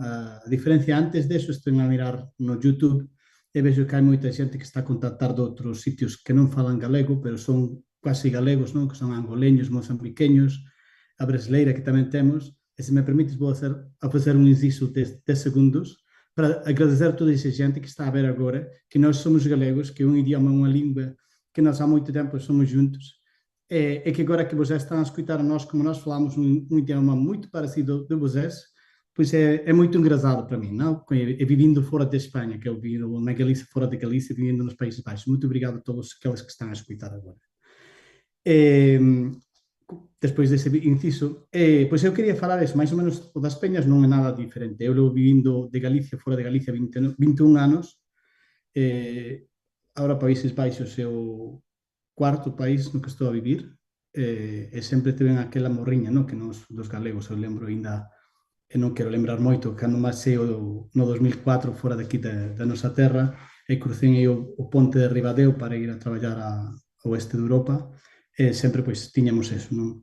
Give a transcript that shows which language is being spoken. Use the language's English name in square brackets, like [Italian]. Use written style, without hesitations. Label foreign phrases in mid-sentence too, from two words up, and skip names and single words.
[Galician] A diferencia antes deso, estou a mirar no YouTube e vexo que hai moita xente que está a contactar de outros sitios que non falan galego, pero son quasi galegos, non? Que son angoleños, mozambiqueños, a brasileira que tamén temos, e se me permites vou facer un inciso de 10 segundos para agradecer a toda esa xente que está a ver agora que nós somos galegos, que é un idioma, unha lingua que nós há moito tempo somos juntos, e que agora que vocês están a escutar a nós como nós falamos un idioma [Portuguese] muito parecido de vocês, [Galician] pois é moito [Portuguese] engraçado para mim, não? [Galician] E vivendo fora de Espanha, que eu vivo na Galícia, fora de Galícia, vivendo nos Países Baixos. [Portuguese] Muito obrigado a todos aqueles que estão a escutar agora. [Galician] Despois desse inciso, pois eu queria falar eso, máis ou menos o das peñas non é nada diferente. Eu levo vivindo de Galicia, fora de Galicia, 21 anos. Agora Países Baixos é o cuarto país no que estou a vivir, e sempre teven aquela morriña, no? Que nos dos galegos, eu lembro ainda, e non quero lembrar moito, cando marchei no 2004 fora daqui da nosa terra, e crucei o ponte de Ribadeo para ir a traballar ao oeste de Europa, e sempre pois tiñamos eso, non?